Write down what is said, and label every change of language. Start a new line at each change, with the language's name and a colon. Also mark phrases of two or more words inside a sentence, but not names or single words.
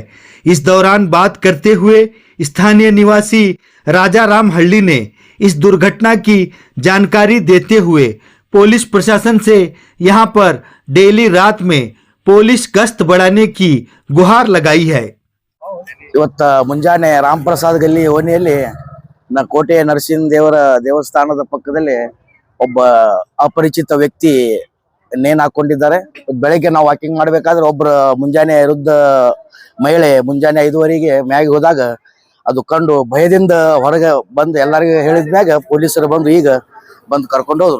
Hindi: इस दौरान बात करते हुए स्थानीय निवासी राजा राम हल्ली ने इस दुर्घटना की जानकारी देते हुए पुलिस प्रशासन से यहां पर डेली रात में पुलिस गश्त बढ़ाने की गुहार लगाई है।
Kannada: ಇವತ್ತು ಮುಂಜಾನೆ ರಾಮ್ ಪ್ರಸಾದ್ ಗಲ್ಲಿ ಓಣಿಯಲ್ಲಿ ಕೋಟೆ ನರಸಿಂಹ ದೇವಸ್ಥಾನದ ಪಕ್ಕದಲ್ಲಿ ಒಬ್ಬ ಅಪರಿಚಿತ ವ್ಯಕ್ತಿ ನೇಣು ಹಾಕೊಂಡಿದ್ದಾರೆ. ಬೆಳಗ್ಗೆ ನಾವು ವಾಕಿಂಗ್ ಮಾಡಬೇಕಾದ್ರೆ ಒಬ್ಬರು ಮುಂಜಾನೆ ವೃದ್ಧ ಮಹಿಳೆ ಮುಂಜಾನೆ 5:15ಗೆ ಮ್ಯಾಗೆ ಹೋದಾಗ ಅದು ಕಂಡು ಭಯದಿಂದ ಹೊರಗೆ ಬಂದು ಎಲ್ಲರಿಗೂ ಹೇಳಿದ ಮ್ಯಾಗ ಪೊಲೀಸರು ಬಂದು ಈಗ ಬಂದು ಕರ್ಕೊಂಡು ಹೋದ್ರು.